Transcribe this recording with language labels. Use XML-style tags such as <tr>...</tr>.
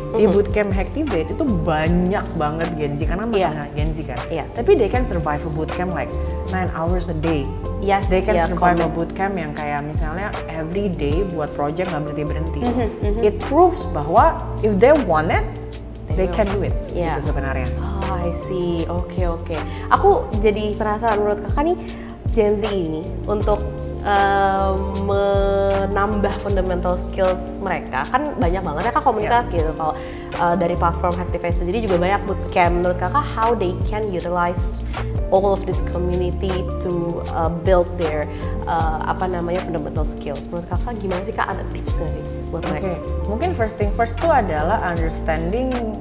<id>Di bootcamp Hacktivate itu banyak banget Gen Z karena masih Gen Z kan.</id> <en>Tapi they can survive a bootcamp like 9 hours a day. They can survive a bootcamp</en> <id>yang kayak misalnya</id> <en>every day</en> <id>buat project nggak berhenti-berhenti.</id> <en>It proves</en> <id>bahwa</id> <en>if they want it, they can do it.</en> <id>Gitu sebenarnya.</id> <en>I see. Oke.</en> <id>Aku jadi penasaran menurut kakak nih, Gen Z ini untuk menambah fundamental skills mereka kan banyak banget ya kak komunitas gitu. Kalau dari platform Hacktivate sendiri juga banyak bootcamp. Menurut kakak</id> <en>how they can utilize all of this community to build their fundamental skills?</en> <id>Menurut kakak gimana sih kak, ada tips nggak sih buat mereka? Mungkin</id> <en>first thing first</en> <id>itu adalah</id> <en>understanding.</en>